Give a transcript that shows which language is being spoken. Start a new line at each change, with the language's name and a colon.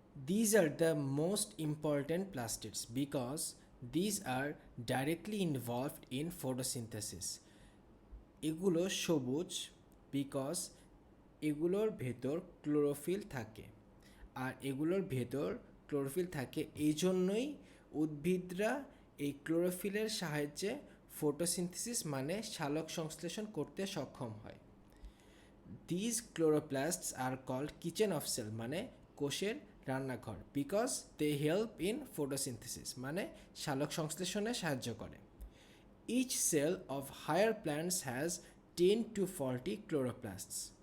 English: These are the most important plastids because these are directly involved in photosynthesis.
Bangla: এগুলো সবুজ because এগুলোর ভেতর chlorophyll থাকে, আর এগুলোর ভেতর ক্লোরোফিল থাকে এই জন্যই উদ্ভিদরা এই ক্লোরোফিলের সাহায্যে ফটোসিনথেসিস মানে সালোক সংশ্লেষণ করতে সক্ষম হয়।
English: These chloroplasts are called kitchen of cell
Bangla: মানে কোষের রান্নাঘর
English: because they help in photosynthesis
Bangla: মানে সালোক সংশ্লেষণে সাহায্য করে।
English: Each cell of higher plants has 10 to 40 chloroplasts.